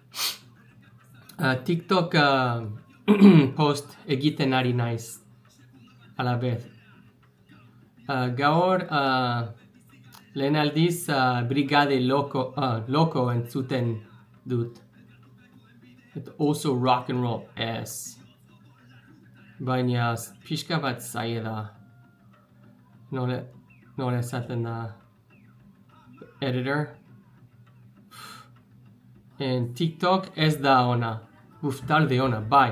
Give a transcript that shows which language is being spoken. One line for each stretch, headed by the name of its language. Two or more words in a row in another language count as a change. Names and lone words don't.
Basque: TikTok post egiten ari naiz. Alabez. Gaur lehen aldiz Brigade Loko entzuten dut. Eta oso
English: rock and roll,
Basque: ez. Baina pixka bat zaila da. Nola esaten da editor. En TikTok ez da ona. Talde ona, bai.